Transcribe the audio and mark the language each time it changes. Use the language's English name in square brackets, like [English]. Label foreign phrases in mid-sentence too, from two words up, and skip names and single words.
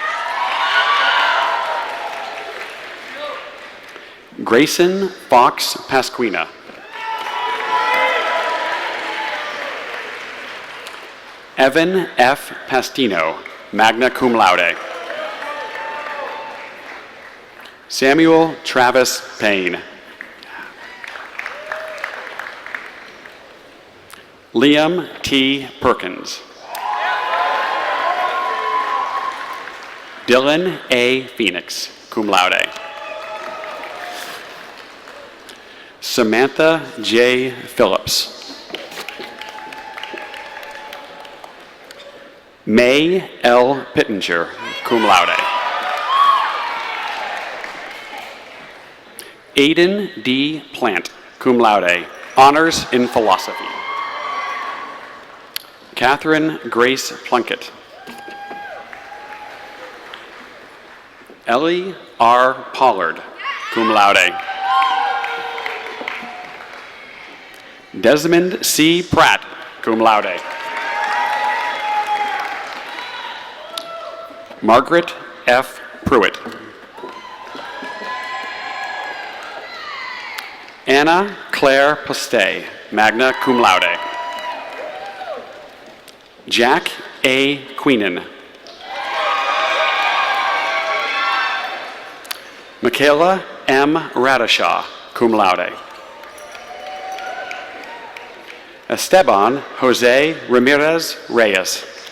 [English] Grayson Fox Pasquina. Evan F. Pastino, [Latin] magna cum laude. [English] Samuel Travis Payne. Liam T. Perkins. Dylan A. Phoenix, [Latin] cum laude. [English] Samantha J. Phillips. May L. Pittenger, [Latin] cum laude. [English] Aiden D. Plant, [Latin] cum laude, [English] honors in philosophy. Catherine Grace Plunkett. Ellie R. Pollard, [Latin] cum laude. [English] Desmond C. Pratt, [Latin] cum laude. [English] Margaret F. Pruitt. Anna Claire Postay, [Latin] magna cum laude. [English] Jack A. Queenan. Michaela M. Radishaw, [Latin] cum laude. [English] Esteban Jose Ramirez Reyes.